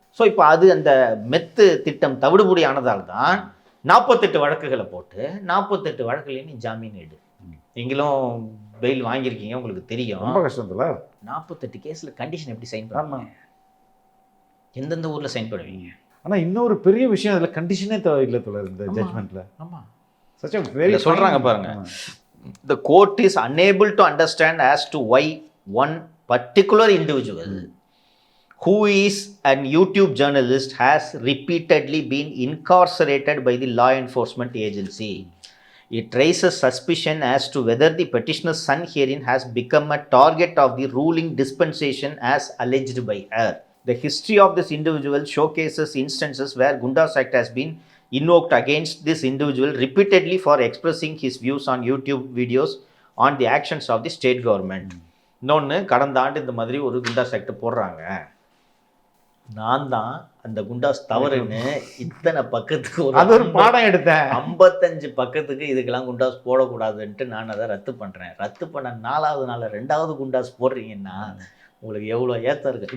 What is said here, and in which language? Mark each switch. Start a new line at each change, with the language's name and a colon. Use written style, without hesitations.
Tamil: So இப்போ அது அந்த மெத்து திட்டம் தவிடுபடி ஆனதால் தான் 48 வழக்குகளை போட்டு 48 வழக்குலையும் நீ ஜாமீன் எடு. நீங்களும் பெயில் வாங்கியிருக்கீங்க, உங்களுக்கு தெரியும். ரொம்ப கஷ்டம் இல்லை. 48 கேஸில் கண்டிஷன் எப்படி சைன் பண்ணுவாங்க? எந்தெந்த ஊரில் சைன் பண்ணுவீங்க? ஆனால் இன்னொரு பெரிய விஷயம் அதில் கண்டிஷனே இல்லை தொடர் இந்த ஜட்மெண்ட்டில். ஆமாம்,
English: such a very
Tamil: சொல்கிறாங்க பாருங்க.
English: The court is unable to understand as to why one particular individual who is an YouTube journalist has repeatedly been incarcerated by the law enforcement agency. It raises suspicion as to whether the petitioner's son herein has become a target of the ruling dispensation as alleged by her. The history of this individual showcases instances where Gundas Act has been invoked against this individual repeatedly for expressing his views on YouTube videos on the actions of the state government.
Tamil: இன்னொன்று, கடந்த ஆண்டு இந்த மாதிரி ஒரு Goondas act போடுறாங்க. நான் தான் அந்த குண்டாஸ் தவறுன்னு இத்தனை பக்கத்துக்கு ஒரு பாடம் எடுத்தேன். 55 பக்கத்துக்கு இதுக்கெல்லாம் குண்டாஸ் போடக்கூடாதுன்ட்டு நான் அதை ரத்து பண்ணுறேன். ரத்து பண்ண 4வது நாள் 2வது குண்டாஸ் போடுறீங்கன்னா உங்களுக்கு எவ்வளோ ஏத்தம் இருக்குது.